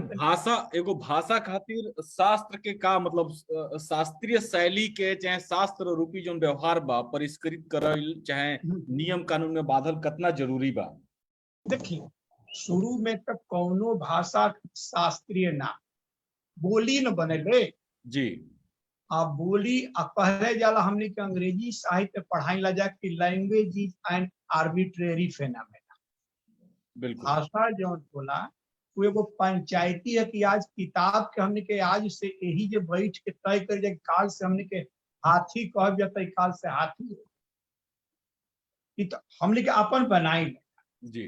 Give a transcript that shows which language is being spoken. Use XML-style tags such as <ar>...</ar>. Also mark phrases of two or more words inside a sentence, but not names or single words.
<bho>भाषा एगो भाषा खातिर शास्त्र के का मतलब शास्त्रीय शैली के चाहे शास्त्र रूपी जो व्यवहार बा परिष्कृत करल चाहे नियम कानून में बाधल कितना जरूरी बा। देखिए शुरू में तक कौनो भाषा शास्त्रीय ना बोली न बनेले जी आ बोली आ कहले जाला हमने के अंग्रेजी साहित्य पढ़ाई ला जा कि</bho> <en>language is an arbitrary phenomena.</en> <bho>बिल्कुल भाषा जौन बोला वो एगो पंचायती है कि आज किताब के हमने के आज से यही जे बैठ के तय कर जे काल से हमने के हाथी कह जाता काल से हाथी ई तो हमने के अपन बनाई जी।</bho>